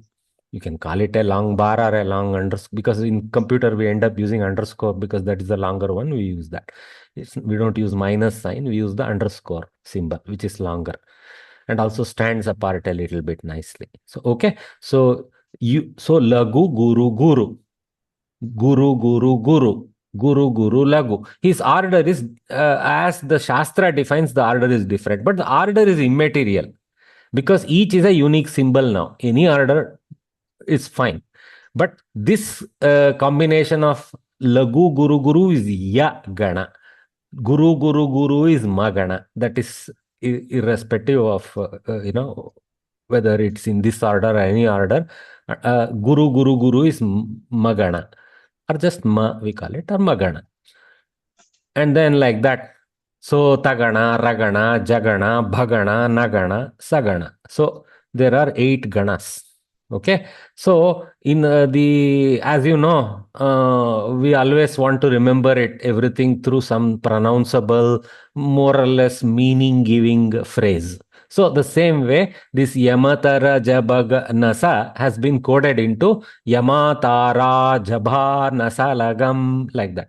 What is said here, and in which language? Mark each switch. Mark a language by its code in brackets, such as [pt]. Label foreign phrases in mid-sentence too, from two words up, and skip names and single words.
[en] You can call it a long bar or a long underscore, because in computer we end up using underscore because that is the longer one. We use that. We don't use minus sign. We use the underscore symbol, which is longer and also stands apart a little bit nicely. So, okay. [sa] So लघु गुरु गुरु, गुरु गुरु गुरु, गुरु गुरु लघु. [en] His order is, as the Shastra defines, the order is different, but the order is immaterial because each is a unique symbol now. Any order is fine. But this combination of [sa] लघु गुरु गुरु [en] is [sa] य गण. गुरु गुरु गुरु [en] is magana. That is irrespective of whether it's in this order or any order. [sa] गुरु गुरु गुरु [en] is magana, or just ma we call it, or magana. And then like that. [sa] So तगण, रगण, जगण, भगण, नगण, सगण. [en] So there are 8 ganas. Okay. So in as you know, we always want to remember everything through some pronounceable, more or less meaning giving phrase. So the same way, this [sa] यमातारा जबग नस [en] has been coded into [sa] यमातारा जभा नस लगम्, [en] like that.